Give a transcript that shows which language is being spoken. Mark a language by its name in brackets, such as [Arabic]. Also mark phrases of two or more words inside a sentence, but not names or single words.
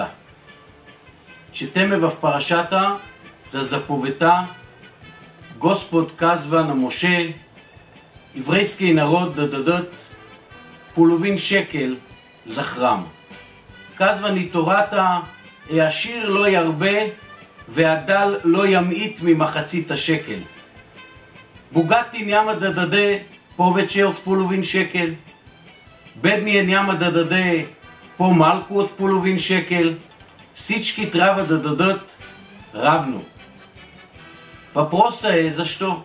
[Bulgarian] Четеме в парашата за заповедта. Господ казва на Моше, еврейския народ да дадат половин шекел за храм. Казва ни Тората, [Hebrew] העשיר לא ירבה והדל לא ימעיט ממחצית השקל. [Bulgarian] Богати няма да даде повече от половин шекел. Бедният няма да даде по-малко от половин шекел. Всички трябва да дадат равно. Въпросът е защо?